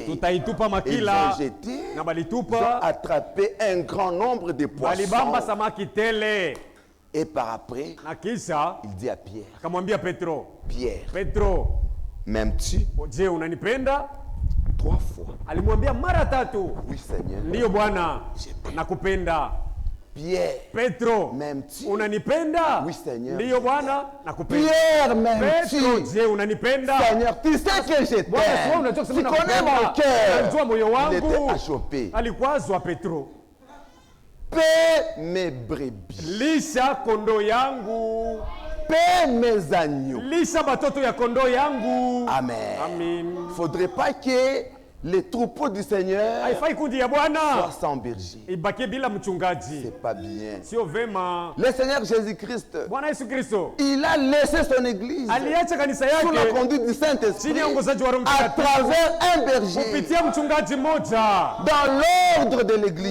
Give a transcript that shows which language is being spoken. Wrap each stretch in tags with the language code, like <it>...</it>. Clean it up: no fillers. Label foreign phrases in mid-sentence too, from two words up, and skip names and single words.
<fr>Ils ont jeté, ils ont attrapé un grand nombre de poissons. Et par après, il dit à Pierre, Pierre, m'aimes-tu? 3 fois.</fr> <sw>Alimwambia mara 3.</sw> <fr>Oui, Seigneur.</fr> <sw>Ndiyo Bwana, nakupenda.</sw> <fr>Pierre,</fr> <sw>Petro,</sw> <fr>m'aimes-tu?</fr> <sw>Unanipenda?</sw> <fr>Oui, Seigneur.</fr> <sw>Ndiyo Bwana, nakupenda.</sw> <fr>Pierre, m'aimes-tu?</fr> <sw>Petro, je unanipenda?</sw> <fr>Seigneur, tu sais que je t'aime. Tu connais mon cœur. Il était achoppé.</fr> <sw>Alikwazwa Petro.</sw> <fr>Paie mes brebis.</fr> <sw>Lisha kondo yangu.</sw> <fr>Paie mes agneaux.</fr> <sw>Lisha batoto ya kondo yangu. Amen. Amen.</sw> <fr>Il ne faudrait pas que les troupeaux du Seigneur soient sans berger. C'est pas bien. Le Seigneur Jésus-Christ, il a laissé son église sous la conduite du Saint-Esprit à travers un berger dans l'ordre de l'église.</fr>